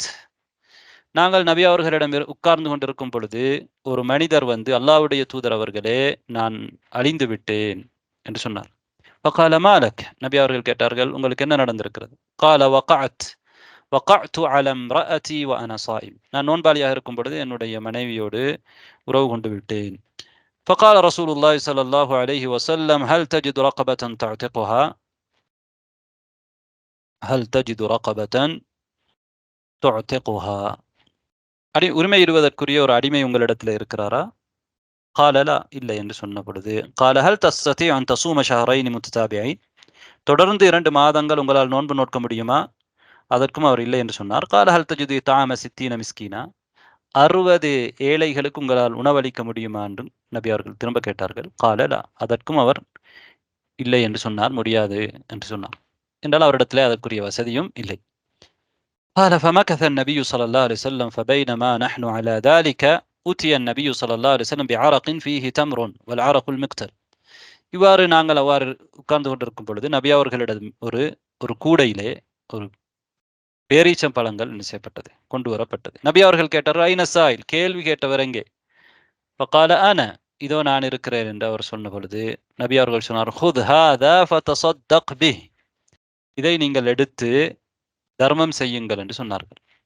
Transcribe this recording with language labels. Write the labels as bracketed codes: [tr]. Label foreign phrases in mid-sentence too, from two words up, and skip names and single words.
[ta] நாங்கள் நபி அவர்களிடம் உட்கார்ந்து கொண்டிருக்கும் பொழுது ஒரு மனிதர் வந்து, அல்லாஹ்வுடைய தூதர் அவர்களே, நான் அழிந்து விட்டேன் என்று சொன்னார். [ar] فقال ما لك, [ta] நபி அவர்கள் கேட்டார்கள், உங்களுக்கு என்ன நடந்திருக்கிறது? [ar] قال وقعت على امرأتي وأنا صائم, [ta] நான் நோன்பாளியாக இருக்கும் பொழுது என்னுடைய மனைவியோடு உறவு கொண்டு விட்டேன். [ar] فقال رسول الله صلى الله عليه وسلم هل تجد رقبة تعتقها هل تجد رقبة تعتقها, [ta] உரிமை இடுவதற்குரிய ஒரு அடிமை உங்களிடத்தில் இருக்கிறாரா? [ar] قال لا, [ta] இல்லை என்று சொன்ன பொழுது [ar] قال هل تستطيع أن تصوم شهرين متتابعين, [ta] தொடர்ந்து 2 மாதங்கள் உங்களால் நோன்பு நோக்க முடியுமா? அதற்கும் அவர் இல்லை என்று சொன்னார். [ar] قال هل تجد طعام 60 مسكينا, [ta] 60 ஏழைகளுக்கு உங்களால் உணவளிக்க முடியுமா என்று நபி அவர்கள் திரும்ப கேட்டார்கள். [ar] قال لا, [ta] அதற்கும் அவர் இல்லை என்று சொன்னார், முடியாது என்று சொன்னார். என்றால் அவரிடத்திலே அதற்குரிய வசதியும் இல்லை. [ar] قال فمكث النبي صلى الله عليه وسلم فبينما نحن على ذلك أتي النبي صلى الله عليه وسلم بعرق فيه تمر والعرق المقتل. [ta] இவ்வாறு நாங்கள் அவ்வாறு உட்கார்ந்து கொண்டிருக்கும் பொழுது நபி அவர்களிடம் ஒரு கூடையிலே ஒரு பேரீச்சம் பழங்கள் செய்யப்பட்டது, கொண்டு வரப்பட்டது. நபி அவர்கள் கேட்டார், [ar] أين السائل, [ta] கேள்வி கேட்டவர் எங்கே? [ar] فقال أنا, [ta] இதோ நான் இருக்கிறேன் என்று அவர் சொன்ன பொழுது நபி அவர்கள் சொன்னார், [ar] خذ هذا فتصدق به, [ta] இதை நீங்கள் எடுத்து தர்மம் செய்யுங்கள் என்று சொன்னார்கள்.